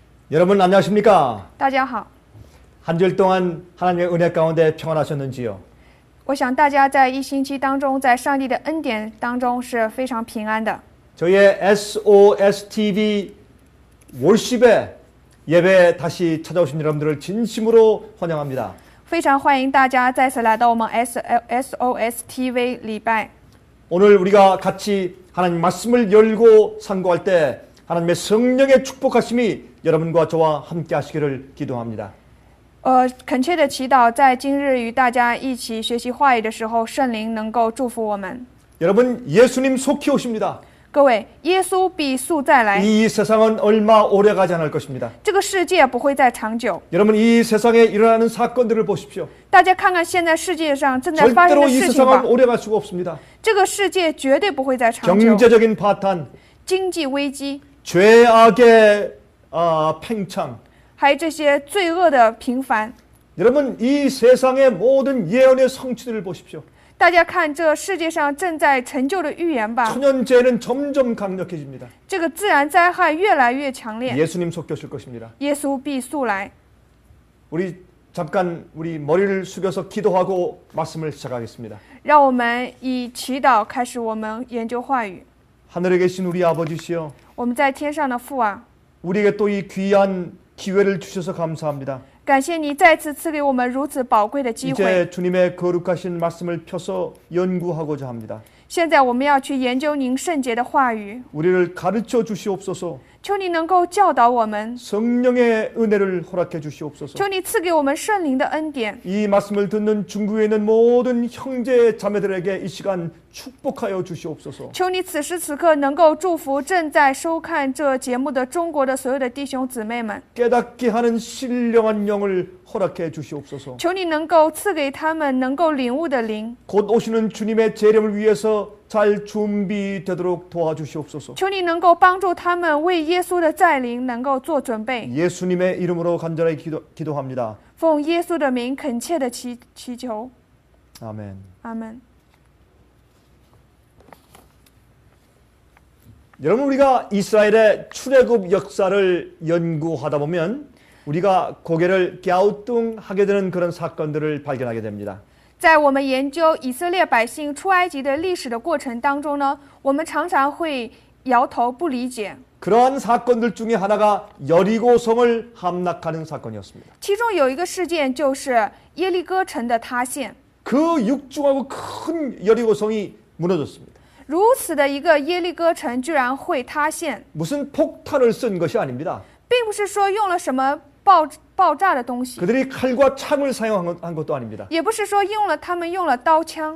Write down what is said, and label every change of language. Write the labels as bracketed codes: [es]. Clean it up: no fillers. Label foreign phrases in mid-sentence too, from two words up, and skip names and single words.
[ko] 여러분 안녕하십니까? [zh] 大家好， [ko] 한 주일 동안 하나님의 은혜 가운데 평안하셨는지요? [zh] 我想大家在一星期当中，在上帝的恩典当中是非常平安的。 [ko] 저희의 SOSTV 월십에 예배 다시 찾아오신 여러분들을 진심으로 환영합니다. [zh] 非常欢迎大家再次来到我们 SOS TV 礼拜。 [ko] 오늘 우리가 같이 하나님 말씀을 열고 상고할 때 하나님의 성령의 축복하심이 여러분과 저와 함께 하시기를 기도합니다. [zh] 恳切的祈祷，在今日与大家一起学习话语的时候，圣灵能够祝福我们。 [ko] 여러분 예수님 속히 오십니다. [zh] 各位，耶稣必速再来， [ko] 이 세상은 얼마 오래 가지 않을 것입니다. [zh] 这个世界不会再长久。 [ko] 여러분 이 세상에 일어나는 사건들을 보십시오. [zh] 大家看看现在世界上正在发生 [ko] 절대로 [zh] 的 [ko] 이 [zh] 事情吧 [ko] 세상은 ， 오래 갈 수가 없습니다. [zh] 这个世界绝对不会再长久。 [ko] 경제적인 파탄, [zh] 经济危机， [ko] 죄악의 팽창. [zh] 还有这些罪恶的频繁。 [ko] 여러분 이 세상의 모든 예언의 성취들을 보십시오. [zh] 大家看这世界上正在成就的预言吧， [ko] 천연재해는 점점 강력해집니다. [zh] 这个自然灾害越来越强烈， [ko] 예수님 속히 오실 것입니다. [zh] 耶稣必速来。 [ko] 우리 잠깐 우리 머리를 숙여서 기도하고 말씀을 시작하겠습니다. [zh] 让我们以祈祷开始我们研究话语。 [ko] 하늘에 계신 우리 아버지시여, [zh] 我们在天上的父啊， [ko] 우리에게 또 이 귀한 기회를 주셔서 감사합니다. [zh] 感谢你再次赐给我们如此宝贵的机会。 [ko] 이제 주님의 거룩하신 말씀을 펴서 연구하고자 합니다. [zh] 现在我们要去研究您圣洁的话语， [ko] 우리를 가르쳐 주시옵소서. [zh] 求你能够教导我们， [ko] 성령의 은혜를 허락해 주시옵소서. [zh] 求你赐给我们圣灵的恩典。 [ko] 이 말씀을 듣는 중국에 있는 모든 형제 자매들에게 이 시간 축복하여 주시옵소서. [zh] 求你此时此刻能够祝福正在收看这节目的中国的所有的弟兄姊妹们， [ko] 깨닫게 하는 신령한 영을 허락해 주시옵소서. [zh] 求你能够赐给他们能够领悟的灵， [ko] 곧 오시는 주님의 재림을 위해서 잘 준비되도록 도와주시옵소서. [zh] 求你能够帮助他们为耶稣的再临能够做准备。 [ko] 예수님의 이름으로 간절하게 기도합니다. [zh] 奉耶稣的名恳切的祈求， [ko] 아멘. [zh] 阿门。 [ko] 여러분 우리가 이스라엘의 출애굽 역사를 연구하다 보면 우리가 고개를 갸우뚱하게 되는 그런 사건들을 발견하게 됩니다. [zh] 在我们研究以色列百姓出埃及的历史的过程当中呢，我们常常会摇头不理解。 [ko] 그러한 사건들 중에 하나가 여리고성을 함락하는 사건이었습니다. [zh] 其中有一个事件就是耶利哥城的塌陷。 [ko] 그 육중하고 큰 여리고성이 무너졌습니다. [zh] 如此的一个耶利哥城居然会塌陷， [ko] 무슨 폭탄을 쓴 것이 아닙니다. [zh] 并不是说用了什么爆炸的东西， [ko] 그들이 칼과 창을 사용한 것도 아닙니다. [zh] 也不是说他们用了刀枪，